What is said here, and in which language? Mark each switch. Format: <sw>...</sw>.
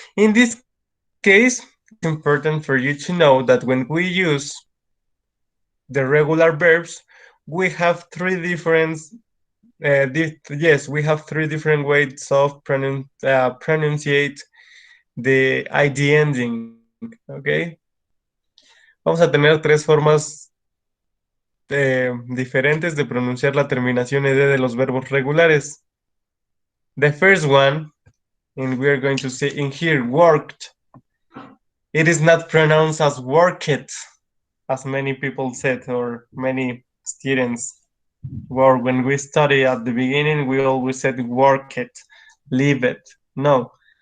<en>In this case, it's important for you to know that when we use the regular verbs, we have three different yes, we have three different ways of pronunciate the ID ending, okay?</en> <es>Vamos a tener tres formas diferentes de pronunciar la terminación ed de los verbos regulares.</es> <en>The first one, and we are going to say in here, worked. It is not pronounced as worked, as many people said, or many students. Or when we study at the beginning, we always said work it, leave it. No.</en>